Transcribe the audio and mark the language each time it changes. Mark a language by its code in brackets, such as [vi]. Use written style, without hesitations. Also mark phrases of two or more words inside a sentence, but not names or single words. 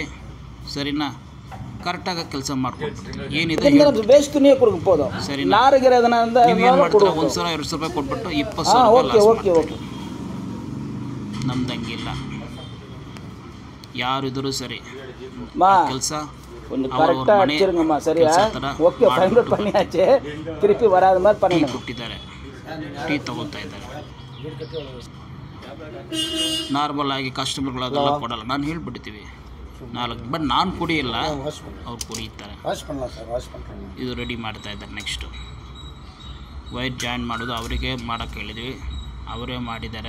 [kn] ಸರಿನಾ? ಕರೆಕ್ಟಾಗಿ ಕೆಲಸ ಮಾಡ್ಕೊಡ್ತೀವಿ. ಏನಿದೆ ಬೇಸ್ತು ನೀವು ಕೊಡ್ಬೋದು. ಸರಿ, ನಾರಿಗೆ ನೀವೇನು ಮಾಡ್ತೀರಾ, 1,000 200 ರೂಪಾಯಿ ಕೊಟ್ಬಿಟ್ಟು 20,000 ರೂಪಾಯಿ ಲಾಸ್. ನಮ್ದು ಹಂಗಿಲ್ಲ. ಯಾರಿದ್ರು ಸರಿ ಕೆಲಸ [ta] கொஞ்சம் கரெக்டாக அடிச்சிருங்கம்மா. சரியா? ஓகே, ஃபைனல் பண்ணியாச்சு. திருப்பி வராத மாதிரி பண்ணி [kn] ಕೊಟ್ಟಿದ್ದಾರೆ. ಟೀ ತಗೋತಾ ಇದ್ದಾರೆ. ನಾರ್ಮಲ್ ಆಗಿ ಕಸ್ಟಮರ್ಗಳು ಅದೆಲ್ಲ ಕೊಡಲ್ಲ, ನಾನು ಹೇಳ್ಬಿಡ್ತೀವಿ 4. ಬಟ್ ನಾನು ಕುಡಿಯಲ್ಲ, ಅವ್ರು ಕುಡಿಯುತ್ತಾರೆ. ಇದು ರೆಡಿ ಮಾಡ್ತಾ ಇದ್ದಾರೆ. [en] next wire join [kn] ಮಾಡೋದು ಅವರಿಗೆ ಮಾಡೋಕ್ಕೆ ಹೇಳಿದ್ವಿ, ಅವರೇ ಮಾಡಿದ್ದಾರೆ.